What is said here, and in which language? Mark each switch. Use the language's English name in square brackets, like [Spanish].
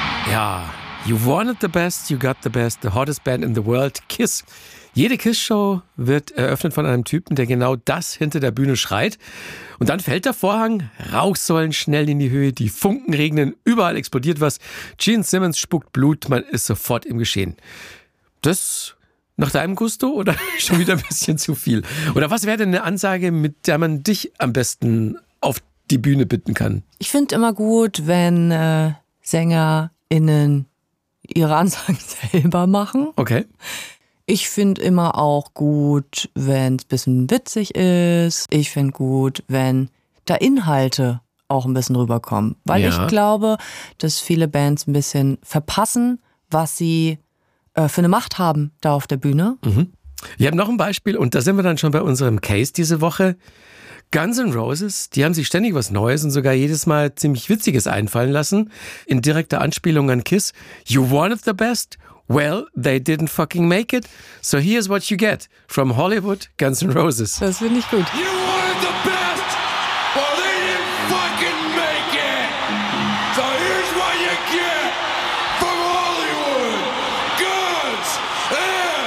[English] Ja, you wanted the best, you got the best, the hottest band in the world, Kiss. [German] Jede Kiss-Show wird eröffnet von einem Typen, der genau das hinter der Bühne schreit. Und dann fällt der Vorhang, Rauchsäulen schnellen in die Höhe, die Funken regnen, überall explodiert was. Gene Simmons spuckt Blut, man ist sofort im Geschehen. Das nach deinem Gusto oder schon wieder ein bisschen zu viel? Oder was wäre denn eine Ansage, mit der man dich am besten auf die Bühne bitten kann? Ich finde immer gut, wenn SängerInnen ihre Ansagen selber machen. Okay. Ich finde immer auch gut, wenn es ein bisschen witzig ist. Ich finde gut, wenn da Inhalte auch ein bisschen rüberkommen. Weil ich glaube, dass viele Bands ein bisschen verpassen, was sie für eine Macht haben da auf der Bühne. Mhm. Wir haben noch ein Beispiel und da sind wir dann schon bei unserem Case diese Woche. Guns N' Roses, die haben sich ständig was Neues und sogar jedes Mal ziemlich Witziges einfallen lassen. In direkter Anspielung an Kiss. [English] You wanted the best, well, they didn't fucking make it. So here's what you get from Hollywood, Guns N' Roses. [German] Das finde ich gut. [English] You wanted the best, well, they didn't fucking make it. So here's what you get from Hollywood, Guns N' Roses.